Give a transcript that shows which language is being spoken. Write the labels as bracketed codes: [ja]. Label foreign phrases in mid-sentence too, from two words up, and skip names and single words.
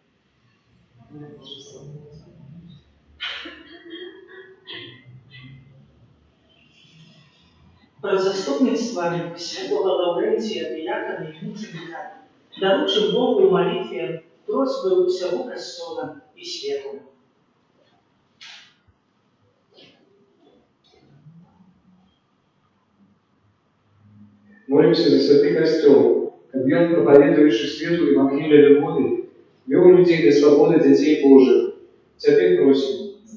[be] Пра заступніцтва святого Лаўрэнція, дыякана і мучаніка даручым Богу ў малітве просьбы ўсяго касцёла і свету. [ru] Молимся за святый костел, как он, проповедующий свету Евангелия любви, вел людей для свободы детей Божьих. Теперь просим.